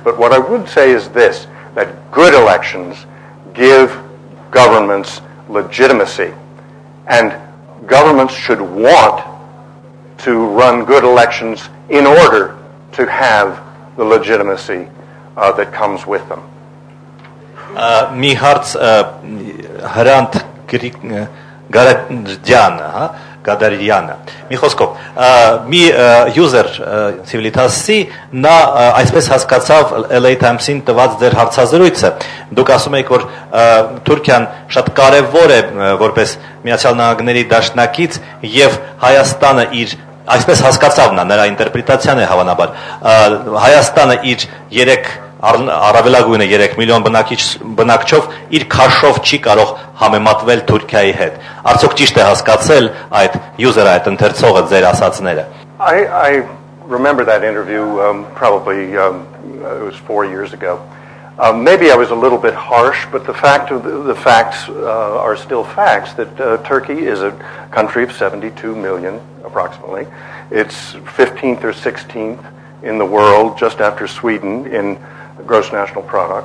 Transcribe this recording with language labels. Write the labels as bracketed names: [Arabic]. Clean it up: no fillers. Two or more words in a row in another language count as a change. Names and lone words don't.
[English] But what I would say is this, that good elections give governments legitimacy. And governments should want to run good elections in order to have the legitimacy that comes with them. [Armenian] Մի հարց Հրանտ Գադարյանը, մի խոսքով, մի user Civitas-ի նա այսպես հասկացավ LA Times-ին տված ձեր հարցազրույցը, դուք ասում եք, որ Թուրքիան շատ կարևոր է որպես Միացյալ Նահանգների դաշնակից եւ Հայաստանը իր, այսպես հասկացավ նրա ինտերպրետացիան է հավանաբար, Հայաստանը իր 3 առավելագույնը 3 միլիոն բնակչով իր քաշով չի կարող համեմատվել Թուրքիայի հետ։ Արդյոք ճիշտ է հասկացել այդ user-ը, այդ ընթերցողը ձեր ասածները։ [English] I remember that interview probably it was 4 years ago. Maybe I was a little bit harsh, but the facts are still facts that Turkey is a country of 72 million approximately. It's 15th or 16th in the world, just after Sweden in gross national product.